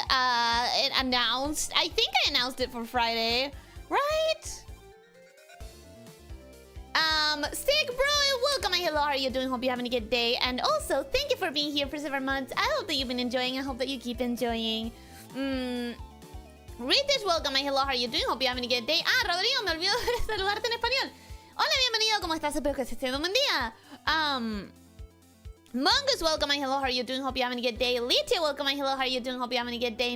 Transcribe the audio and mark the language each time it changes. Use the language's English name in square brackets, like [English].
[English] It announced. I think I announced it for Friday, right? Stick Bro, welcome and hello, how are you doing? Hope you're having a good day. And also, thank you for being here for 7 months. I hope that you've been enjoying. I hope that you keep enjoying. Ritish, welcome and hello, how are you doing? Hope you're having a good day. [Spanish] Ah, Rodrigo, me olvidé de saludarte en español. Hola, bienvenido, ¿cómo estás? Espero que estés teniendo un buen día. [English] Mongoose, welcome and hello, how are you doing? Hope you're having a good day. Litia, welcome and hello, how are you doing? Hope you're having a good day.